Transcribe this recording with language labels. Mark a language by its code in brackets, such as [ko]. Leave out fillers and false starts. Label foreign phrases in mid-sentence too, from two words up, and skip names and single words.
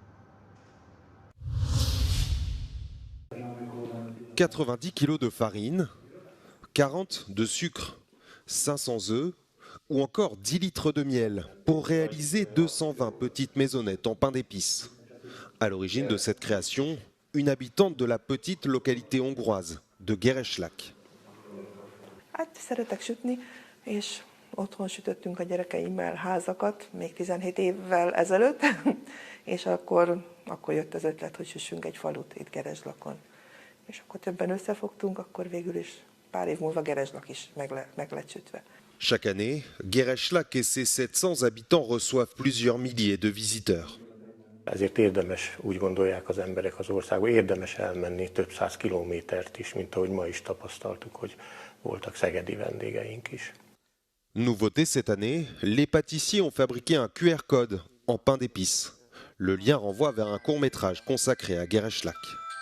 [fr] 90 kg de farine, 40 de sucre, 500 œufs ou encore 10 litres de miel pour réaliser 220 petites maisonnettes en pain d'épices. À l'origine de cette création, une habitante de la petite localité hongroise de Gereslak. [hu] Hát szeretek sütni, és otthon sütöttünk a gyerekeimmel házakat, még 17 évvel ezelőtt, és akkor jött az ötlet, hogy süssünk egy falut itt Gereslakon. És akkor többen összefogtunk, akkor végül is pár év múlva Gereslak is meg lett sütve. [fr] Chaque année, Gereslak et ses 700 habitants reçoivent plusieurs milliers de visiteurs. [hu] Ezért érdemes, úgy gondolják az emberek az országba, érdemes elmenni több száz kilométert is, mint ahogy ma is tapasztaltuk, hogy voltak szegedi vendégeink is. [fr] Nouveauté cette année, les pâtissiers ont fabriqué un QR code en pain d'épices. Le lien renvoie vers un court-métrage consacré à Gereslak.